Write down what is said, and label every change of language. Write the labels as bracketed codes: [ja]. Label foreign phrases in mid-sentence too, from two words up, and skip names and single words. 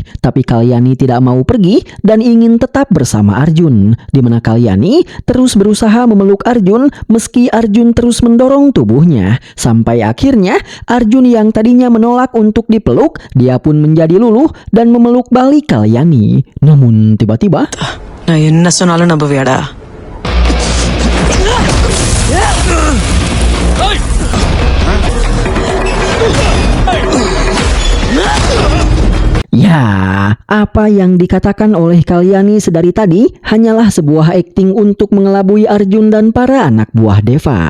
[id] Tapi Kalyani tidak mau pergi dan ingin tetap bersama Arjun, di mana Kalyani terus berusaha memeluk Arjun meski Arjun terus mendorong tubuhnya. Sampai akhirnya Arjun yang tadinya menolak untuk dipeluk, dia pun menjadi luluh dan memeluk balik Kalyani. Namun tiba-tiba [ta] நான் என்ன சொன்னாலும் நம்புவியாடா? [id] ya, apa yang dikatakan oleh Kalyani sedari tadi hanyalah sebuah akting untuk mengelabui Arjun dan para anak buah Deva.